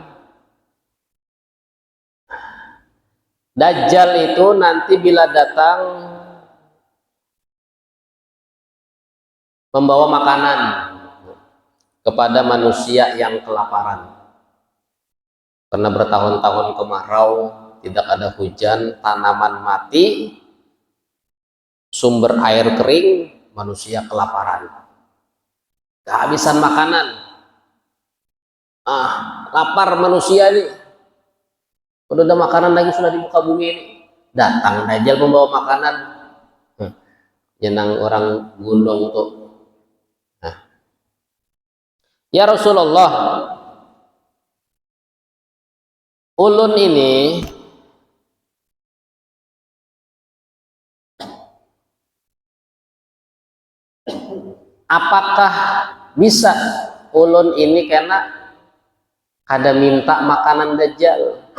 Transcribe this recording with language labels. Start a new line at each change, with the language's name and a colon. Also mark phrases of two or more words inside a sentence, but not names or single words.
Indonesian: Dajjal itu nanti bila datang membawa makanan kepada manusia yang kelaparan. Karena bertahun-tahun kemarau, tidak ada hujan, tanaman mati, sumber air kering, manusia kelaparan, kehabisan makanan. Lapar manusia ini, udah ada makanan lagi sudah di muka bumi ini, datang Dajjal membawa makanan.
Banjar: Jenang orang gunung tuh. Ya Rasulullah, ulun ini apakah bisa ulun ini karena ada minta makanan Dajjal?